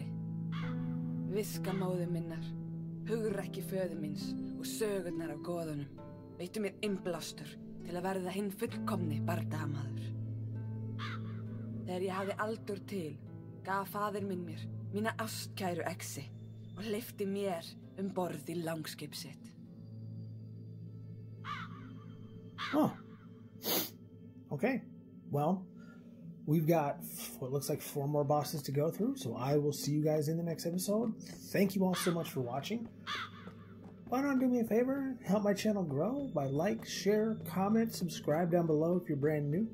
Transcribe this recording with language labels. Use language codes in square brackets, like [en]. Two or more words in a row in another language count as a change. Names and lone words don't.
[is] Viska móður minnar, hugrekki föður míns og sögurnar af goðunum veittu mér innblástur til að verða hinn fullkomni bardagamaður. Þegar ég hafði aldur til, gaf faðir minn mér mína ástkæru exi og hleypti mér borð í langskip sitt. [en] Huh. Okay. Well, we've got what looks like 4 more bosses to go through, so I will see you guys in the next episode. Thank you all so much for watching. Why don't do me a favor, help my channel grow by like, share, comment, subscribe down below if you're brand new.